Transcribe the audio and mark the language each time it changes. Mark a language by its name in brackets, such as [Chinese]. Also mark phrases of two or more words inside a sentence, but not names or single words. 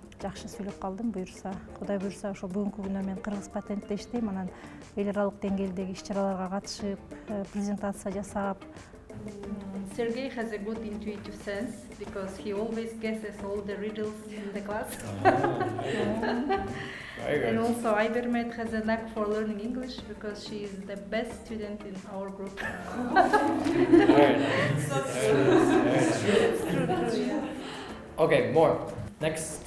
[Kyrgyz] жакшы сүйлөп калдым, буюрса. Кудай буюрса, ошо бүгүнкү күнү мен кыргыз патентте иштейм, анан эл аралык деңгээлдеги иш-чараларга катышып, презентация жасап. [English] Sergey has a good intuitive sense because he always guesses all the riddles in the class. And also Ibermed has a knack for learning English because she is the best student in our group. Okay, more. Next.